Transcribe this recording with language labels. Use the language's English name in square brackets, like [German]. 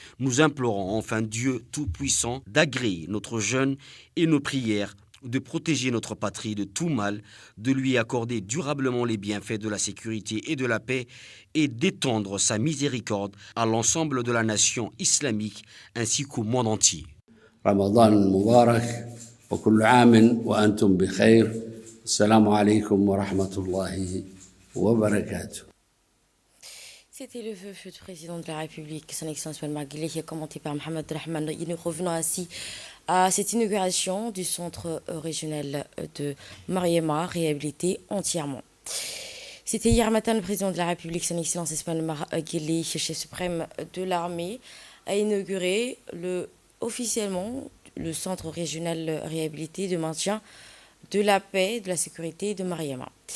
[French] Nous implorons enfin Dieu Tout-Puissant d'agréer notre jeûne et nos prières, de protéger notre patrie de tout mal, de lui accorder durablement les bienfaits de la sécurité et de la paix et d'étendre sa miséricorde à l'ensemble de la nation islamique ainsi qu'au monde entier. [Arabic] رمضان مبارك وكل عام وأنتم بخير. السلام عليكم ورحمة الله وبركاته. [French] C'était le vœu du président de la République, son Excellence Maguilé, qui est commenté par Mohamed Rahman. Et nous revenons ainsi à cette inauguration du centre régional de Mariama, réhabilité entièrement. C'était hier matin, le président de la République, son Excellence Ismaël Maguilé, chef suprême de l'armée, a inauguré officiellement le centre régional réhabilité de maintien de la paix et de la sécurité de Mariama.